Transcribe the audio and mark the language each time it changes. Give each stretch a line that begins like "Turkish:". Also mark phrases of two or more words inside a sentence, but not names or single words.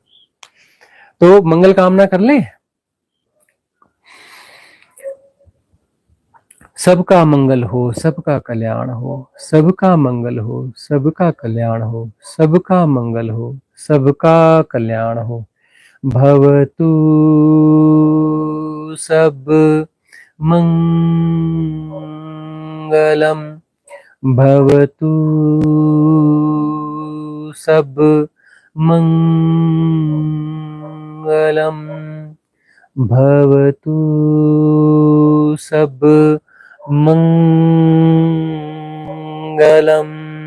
Hindi: तो मंगल कामना कर लें। सबका मंगल हो, सबका कल्याण हो, सबका मंगल हो, सबका कल्याण हो, सबका मंगल हो, सबका कल्याण हो।
Pali: भवतु सब मंगलम, भवतु सब मंगलम, भवतु सब मंगलम।